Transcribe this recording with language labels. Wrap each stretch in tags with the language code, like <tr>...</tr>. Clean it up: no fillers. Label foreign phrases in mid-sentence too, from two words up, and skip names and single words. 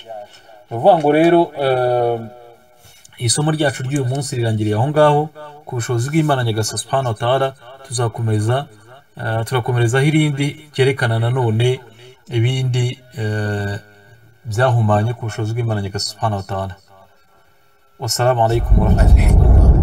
<rw>Ni ukuvuga ngo rero isomo ryacu ry'uyu munsi rirangiriye aho ngaho. Ku bushobozi bw'Imana Nyagasani</rw> <ar>سبحانه وتعالى</ar> <rw>turakomerezaho irindi ryerekana nanone ibindi byahumanye ku bushobozi bw'Imana Nyagasani</rw> <ar>سبحانه وتعالى. والسلام عليكم ورحمة الله وبركاته.</ar>